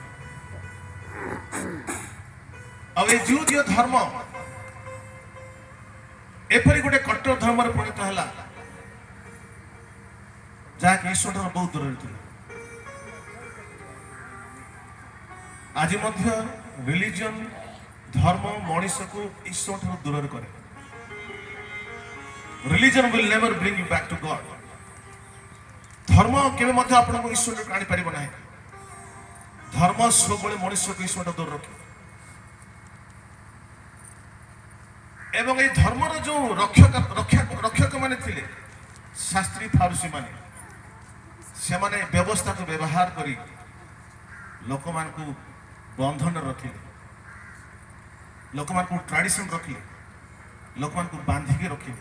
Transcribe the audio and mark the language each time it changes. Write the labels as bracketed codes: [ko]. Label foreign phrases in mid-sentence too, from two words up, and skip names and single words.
[or] ଆଉ ଏ ଜିହୁଦୀୟ ଧର୍ମ ଏପରି ଗୋଟେ କଟ୍ଟର ଧର୍ମରେ ପରିଣତ ହେଲା ଯାହାକି ଈଶ୍ୱରଠାରୁ ବହୁତ ଦୂରରେ ଥିଲା। ଆଜି ମଧ୍ୟ ରିଲିଜିଅନ, ଧର୍ମ ମଣିଷକୁ ଈଶ୍ୱରଠାରୁ ଦୂରରେ କରେ। [en] ରିଲିଜିଅନ will never bring you back to God. [or] ଧର୍ମ କେବେ ମଧ୍ୟ ଆପଣଙ୍କୁ ଈଶ୍ୱରଠାରୁ ଆଣିପାରିବ ନାହିଁ। ଧର୍ମ ସବୁବେଳେ ମଣିଷକୁ ଈଶ୍ୱରଠାରୁ ଦୂର ରଖେ। ଏବଂ এই ଧର୍ମର ଯୋଉ ରକ୍ଷକ ମାନେ ଥିଲେ, ଶାସ୍ତ୍ରୀ ଫାରୁସୀ ମାନେ, ସେମାନେ ବ୍ୟବସ୍ଥାକୁ ବ୍ୟବହାର କରି ଲୋକମାନଙ୍କୁ ବନ୍ଧନରେ ରଖିଲେ, ଲୋକମାନଙ୍କୁ ଟ୍ରାଡିସନ ରଖିଲେ, ଲୋକମାନଙ୍କୁ ବାନ୍ଧିକି ରଖିଲେ।